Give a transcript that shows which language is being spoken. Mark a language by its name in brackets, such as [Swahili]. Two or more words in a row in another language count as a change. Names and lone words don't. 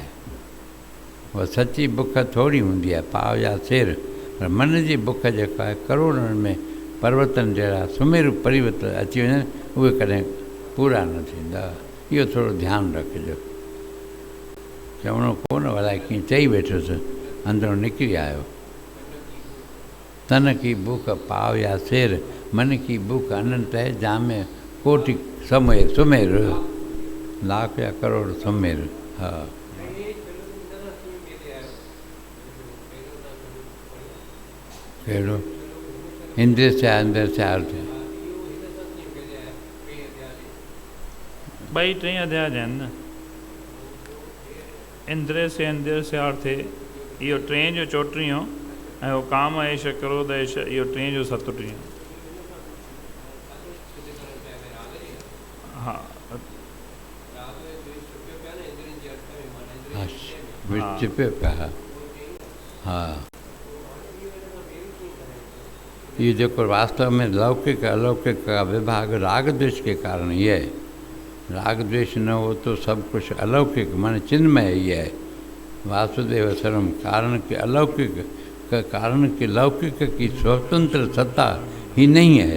[Sindhi] उहा सची बुख थोरी हूंदी आहे, पाव या सेर, पर मन जी बुख जेका आहे करोड़नि में पर्वतनि जहिड़ा सुमेरु परिवर्तन अची वञनि, उहे कॾहिं पूरा न थींदा। इहो थोरो ध्यानु रखिजो। चवणो कोन अलाए कीअं चई वेठुसि, अंदरो निकिरी आयो। [Hindi] तन की बुख पाव या सेर, मन की बुख अनंत है, जामे कोटि सुमेर, लाख या करोड़ सुमेर। [Sindhi] हा, कहिड़ो? [Hindi] इंद्रिय से अंदर से अर्थ है। [Sindhi] 2-3 अध्याय आहिनि न। [Hindi] इंद्रिय से अंदर से अर्थ है, [Sindhi] इहो 3 जो 34 ऐं उहो [Sanskrit] काम एश क्रोध एश [Sindhi] इहो 3 जो 37। हा, विच पियो पिया। [Hindi] हा, ये जेको वास्तव में लौकिक अलौकिक का विभाग राग द्वेष के कारण ही है। राग द्वेष न हो तो सब कुछ अलौकिक मन चिन्मय ही है। वासुदेव सर्वम कारण के अलौकिक का कारण के लौकिक की स्वतंत्र सत्ता ही नहीं है।